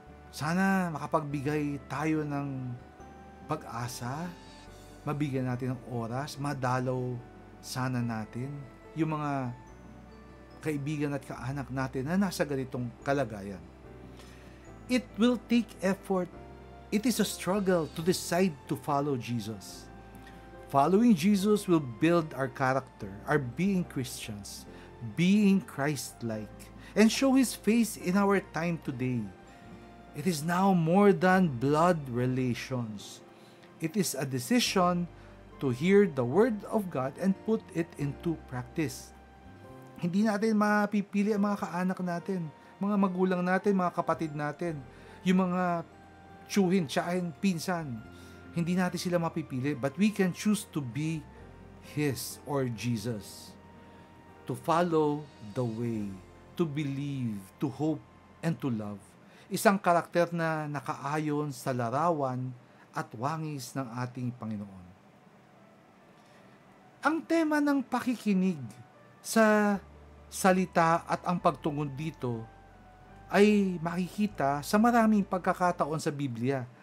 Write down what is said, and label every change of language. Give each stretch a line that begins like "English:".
Filipino: Sana makapagbigay tayo ng pag-asa, mabigyan natin ng oras, madalaw sana natin yung mga kaibigan at kaanak natin na nasa ganitong kalagayan.
English: It will take effort. It is a struggle to decide to follow Jesus. Following Jesus will build our character, our being Christians, being Christ-like, and show His face in our time today. It is now more than blood relations. It is a decision to hear the Word of God and put it into practice.
Filipino: Hindi natin mapipili ang mga kaanak natin, mga magulang natin, mga kapatid natin, yung mga tsuhin, tsahin, pinsan. Hindi natin sila mapipili,
English: but we can choose to be His or Jesus. To follow the way, to believe, to hope, and to love.
Filipino: Isang karakter na nakaayon sa larawan at wangis ng ating Panginoon. Ang tema ng pakikinig sa salita at ang pagtungod dito ay makikita sa maraming pagkakataon sa Biblia.